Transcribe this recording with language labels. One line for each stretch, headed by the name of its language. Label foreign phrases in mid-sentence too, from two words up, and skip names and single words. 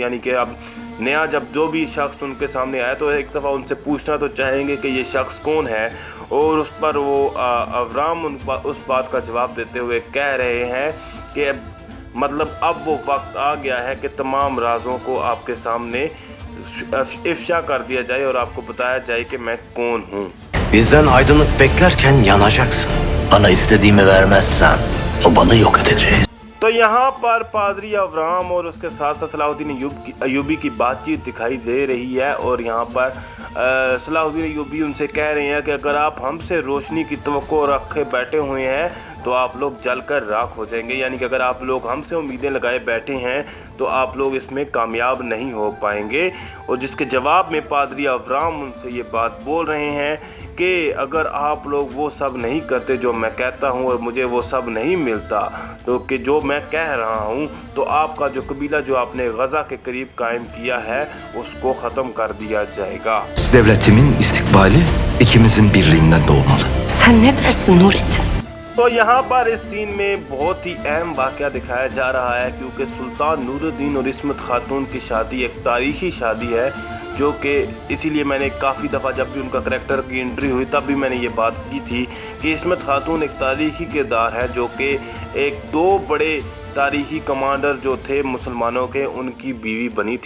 Hindi: यानी कि अब नया जब जो भी शख्स उनके सामने आए तो एक दफ़ा उनसे पूछना तो चाहेंगे कि ये शख्स कौन है। और उस पर वो अवराम उस बात का जवाब देते हुए कह रहे हैं कि मतलब अब वो वक्त आ गया है कि तमाम राजों को आपके सामने इफ्शा कर दिया जाए और आपको बताया जाए कि मैं कौन हूँ।
Turkish: Bizden aydınlık beklerken yanacaksın. Bana istediğimi vermezsen o balı yok edeceğiz.
Hindi: तो यहाँ पर पादरी अवराम और उसके साथ साथ सलाहुद्दीन अय्यूबी की बातचीत दिखाई दे रही है और यहाँ पर सलाहुद्दीन अय्यूबी उनसे कह रहे हैं कि अगर आप हमसे रोशनी की तवक्को रखे बैठे हुए हैं तो आप लोग जलकर राख हो जाएंगे, यानी कि अगर आप लोग हमसे उम्मीदें लगाए बैठे हैं तो आप लोग इसमें कामयाब नहीं हो पाएंगे। और जिसके जवाब में पादरी अवराम उनसे ये बात बोल रहे हैं कि अगर आप लोग वो सब नहीं करते जो मैं कहता हूँ और मुझे वो सब नहीं मिलता तो कि जो मैं कह रहा हूँ तो आपका जो कबीला जो आपने गजा के करीब कायम किया है उसको ख़त्म कर दिया जाएगा।
Turkish: Devletimin istikbali ikimizin birliğinden doğmalı. Sen ne dersin Nurettin?
Hindi: तो यहाँ पर इस सीन में बहुत ही अहम वाक़या दिखाया जा रहा है क्योंकि सुल्तान नूरुद्दीन और इस्मत खातून की शादी एक तारीख़ी शादी है जो कि इसीलिए मैंने काफ़ी दफ़ा जब भी उनका करैक्टर की एंट्री हुई तब भी मैंने ये बात की थी कि इस्मत खातून एक तारीख़ी किरदार है जो कि एक दो बड़े तारीख़ी कमांडर जो थे मुसलमानों के उनकी बीवी बनी थी।